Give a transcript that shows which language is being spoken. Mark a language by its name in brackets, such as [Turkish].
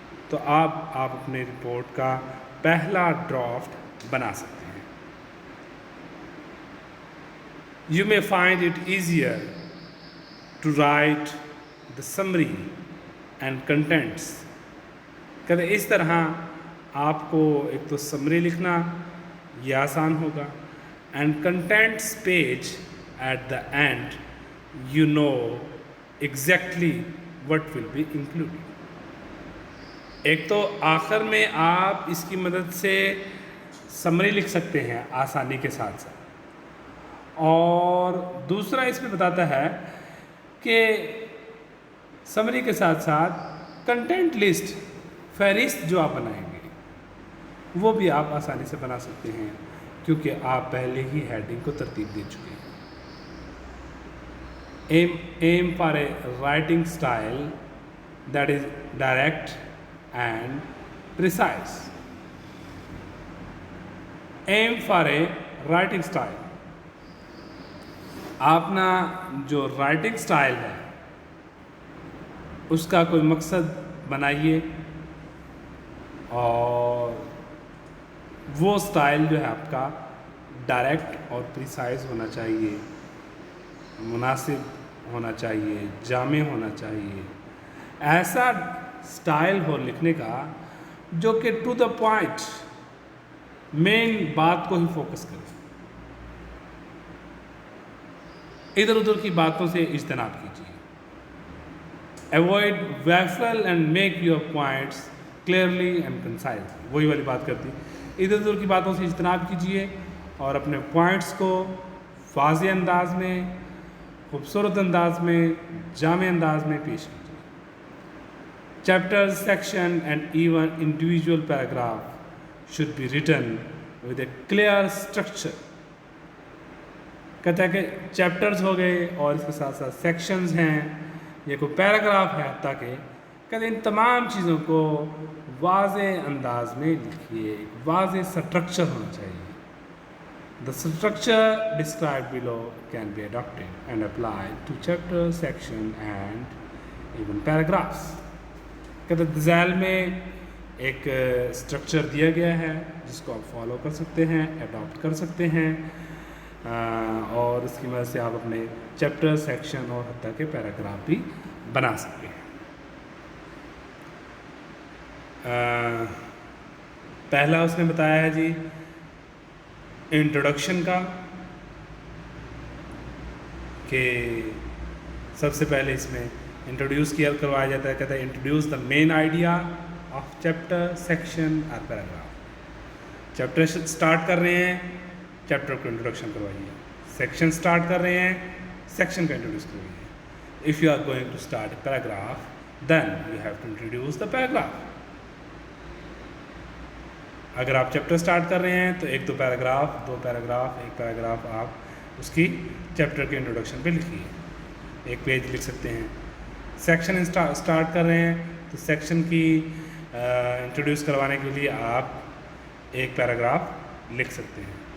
[Urdu] تو آپ اپنے رپورٹ کا پہلا ڈرافٹ بنا سکتے ہیں. [English] You may find it easier to write the summary and contents. [Urdu] کہتے اس طرح آپ کو ایک تو سمری لکھنا یہ آسان ہوگا، [English] and contents page at the end you know exactly what will be included. [Urdu] ایک تو آخر میں آپ اس کی مدد سے سمری لکھ سکتے ہیں آسانی کے ساتھ ساتھ، اور دوسرا اس میں بتاتا ہے کہ سمری کے ساتھ ساتھ کنٹینٹ لسٹ، فہرست جو آپ بنائیں گے وہ بھی آپ آسانی سے بنا سکتے ہیں کیونکہ آپ پہلے ہی ہیڈنگ کو ترتیب دے چکے ہیں. [English] aim for a writing style that is direct and precise. aim for a writing style. [Urdu] اپنا جو رائٹنگ سٹائل ہے اس کا کوئی مقصد بنائیے، اور وہ سٹائل جو ہے آپ کا ڈائریکٹ اور پریسائز ہونا چاہیے، مناسب ہونا چاہیے، جامع ہونا چاہیے. ایسا سٹائل ہو لکھنے کا جو کہ ٹو دا پوائنٹ، مین بات کو ہی فوکس کرے، ادھر ادھر کی باتوں سے اجتناب کیجیے. [English] Avoid waffle and make your points clearly and concise. [Urdu] وہی والی بات کرتی، ادھر ادھر کی باتوں سے اجتناب کیجیے اور اپنے پوائنٹس کو واضح انداز میں، خوبصورت انداز میں، جامع انداز میں پیش کیجیے. [English] Chapters, section and even individual paragraph should be written with a clear structure. [Urdu] کہتا ہے کہ چیپٹرز ہو گئے اور اس کے ساتھ ساتھ سیکشنز ہیں یا کوئی پیراگراف ہے، تاکہ کہتے ہیں ان تمام چیزوں کو واضح انداز میں لکھیے، ایک واضح اسٹرکچر ہونا چاہیے. [English] The structure described below can be adopted and applied to chapter, section and even paragraphs. [Urdu] کہتے ہیں ذیل میں ایک اسٹرکچر دیا گیا ہے جس کو آپ فالو کر سکتے ہیں، اڈاپٹ کر سکتے ہیں، اور اس کی مدد سے آپ اپنے چیپٹر، سیکشن اور حتیٰ کہ پیراگراف بھی بنا سکتے ہیں. پہلا اس نے بتایا ہے جی انٹروڈکشن کا، کہ سب سے پہلے اس میں انٹروڈیوس کروایا جاتا ہے. کہتا ہے [English] Introduce the main idea of chapter, section اور paragraph. [Urdu] چیپٹر اسٹارٹ کر رہے ہیں، چیپٹر کو انٹروڈکشن کروائیے. سیکشن اسٹارٹ کر رہے ہیں، سیکشن کا انٹروڈیوس کروائیے. [English] If you are going to start a paragraph then you have to introduce the paragraph. [Urdu] اگر آپ چیپٹر اسٹارٹ کر رہے ہیں تو ایک دو پیراگراف، ایک پیراگراف آپ اس کی چیپٹر کے انٹروڈکشن پہ لکھیے، ایک پیج لکھ سکتے ہیں. سیکشن اسٹارٹ کر رہے ہیں تو سیکشن کی انٹروڈیوس کروانے کے لیے آپ ایک پیراگراف لکھ سکتے ہیں.